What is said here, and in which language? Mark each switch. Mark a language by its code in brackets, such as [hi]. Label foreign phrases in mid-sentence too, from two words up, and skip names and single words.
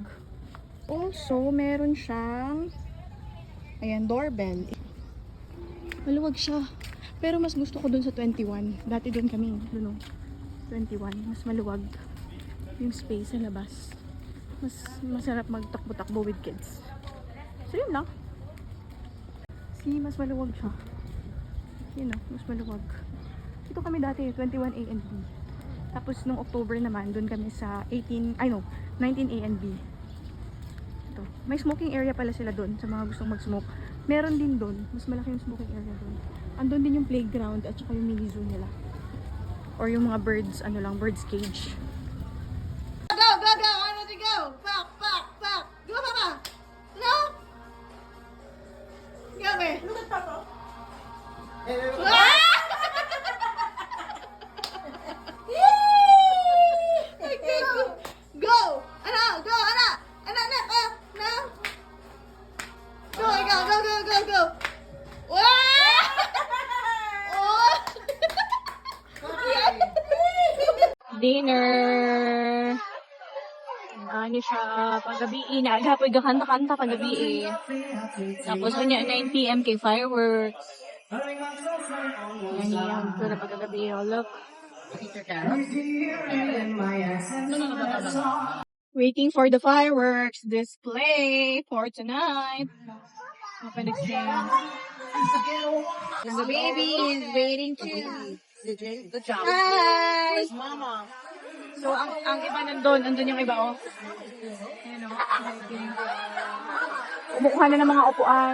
[tl] Also, meron siyang ayan, doorbell. Maluwag siya. Pero mas gusto ko dun sa 21. Dati dun kami, dun 21. Mas maluwag yung space sa labas. Mas masarap magtakbo-takbo [en] with kids. [tl] So yun lang. See, mas maluwag siya. Yun o, mas maluwag. Ito kami dati, 21A and B. Tapos nung October naman, dun kami sa 19A and B. Ito. May [en] smoking area [tl] pala sila dun sa mga gustong mag-smoke. Meron din dun. Mas malaki yung [en] smoking area [tl] dun. Andun din yung playground at saka yung [en] mini zoo [tl] nila. Or yung mga birds, [en] birds cage. Go, go, go! I'm ready to go! Back, back, back! Go, Papa! No! Go, me! Look at Papa! Go! Ano? Go! [tl] Ano? Ano? Ano? No? [en] Go! Go! Go! Go! Go! Go! Dinner! [ceb] Ano siya, paggabi, nagapoy gakanta-kanta paggabi. Tapos kanya 9 PM kay fireworks. [tl] Yan yung pero paggabi, [en] oh look. Waiting for the fireworks display for tonight. Open again. The baby is waiting too. Good job. Hi! Mama. [tl] So, ang iba nandun yung iba, oh. Ayan, oh. Umukuha na ng mga upuan.